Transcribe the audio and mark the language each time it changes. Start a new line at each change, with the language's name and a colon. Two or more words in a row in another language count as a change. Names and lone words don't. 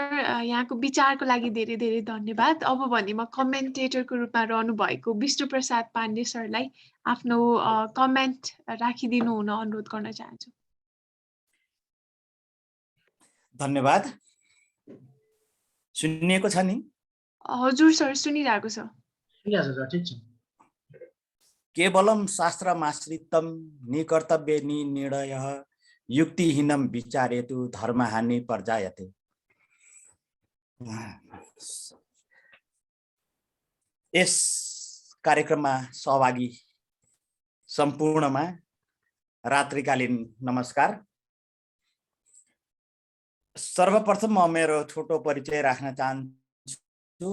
Nepali: यहाँको विचारको लागि धेरै धेरै धन्यवाद। अब भने म कमेन्टेटरको रूपमा रहनु भएको विष्णु प्रसाद पाण्डे सरलाई आफ्नो कमेन्ट राखिदिनु हुन अनुरोध गर्न चाहन्छु। धन्यवाद। सुनिएको छ नि? हजुर सर, सुनिरहेको छ। ठिक छ।
Sanskrit: केवलम शास्त्रमाश्रितम निकर्तव्य निर्णयः युक्तिहीनम विचारेतु धर्महानि पर्जायते।
Nepali: यस कार्यक्रममा सहभागी सम्पूर्णमा रात्रिकालीन नमस्कार। सर्वप्रथम म मेरो छोटो परिचय राख्न चाहन्छु।